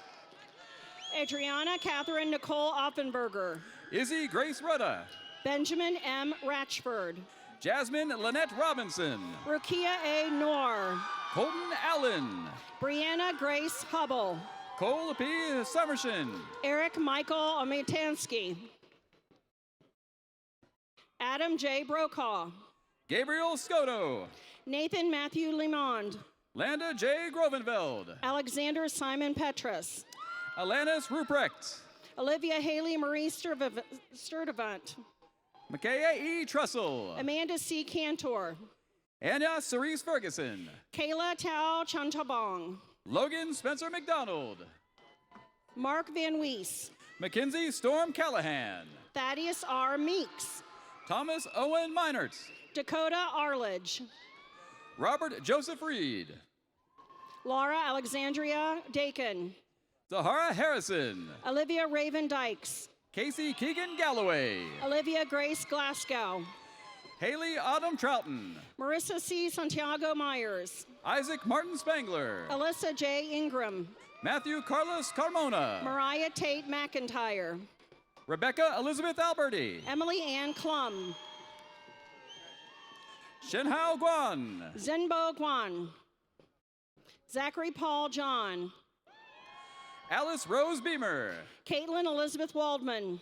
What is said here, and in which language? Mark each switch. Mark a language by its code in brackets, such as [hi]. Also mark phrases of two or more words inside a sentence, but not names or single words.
[en] Adriana Catherine Nicole Offenberger. Izzy Grace Rudda. Benjamin M. Ratchford. Jasmine Lynette Robinson. Rukia A. Noor. Colton Allen. Brianna Grace Hubble. Cole P. Summershin. Eric Michael Ometansky. Adam J. Brokaw. Gabriel Scoto. Nathan Matthew Limond. Landa J. Grovenveld. Alexander Simon Petrus. Alanis Ruprecht. Olivia Haley Marie Sturdivant. Micaiah E. Trussell. Amanda C. Cantor. Anya Cerise Ferguson. Kayla Tao Chantabong. Logan Spencer McDonald. Mark Van Wees. Mackenzie Storm Callahan. Thaddeus R. Meeks. Thomas Owen Meinert. Dakota Arledge. Robert Joseph Reed. Laura Alexandria Dakin. Zahara Harrison. Olivia Raven Dykes. Casey Keegan Galloway. Olivia Grace Glasgow. Haley Autumn Troughton. Marissa C. Santiago Myers. Isaac Martin Spangler. Alyssa J. Ingram. Matthew Carlos Carmona. Mariah Tate McIntyre. Rebecca Elizabeth Alberti. Emily Ann Klum. Shenhao Guan. Zenbo Guan. Zachary Paul John. Alice Rose Beamer. Caitlin Elizabeth Waldman.